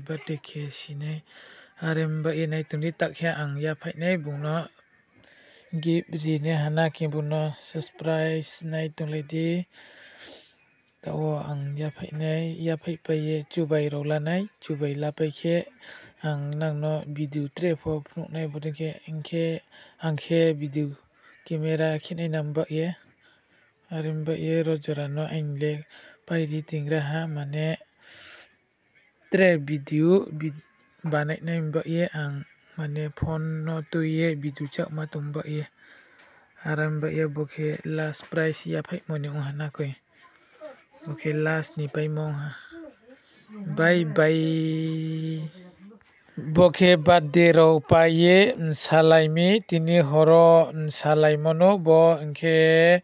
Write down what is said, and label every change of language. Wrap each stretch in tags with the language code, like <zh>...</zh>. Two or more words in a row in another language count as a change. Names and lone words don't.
<trp>birthday ke sinai aremba enai tongni takhe ang ya phainai bungno gift rine hana ke bungno surprise nai tongledi tao ang ya phaipaye chubai rolanai chubai lapaikhe ang nangno video tre pho phunuknai bodike angkhe</trp> <en>video camera</en> <trp>khinai namba ye arimba ye rojorano aingle pairi tingra ha mane tre video banainai ba ye ang mane phone no tuye video chakma tongba ye aramba ye bokhe</trp> <en>last price</en> <trp>ya phai mone hana koi bokhe last ni paimong ha</trp> <en>bye bye</en> <trp>bokhe birthday ro paye salaimi tini horo salaimono bo engke</trp>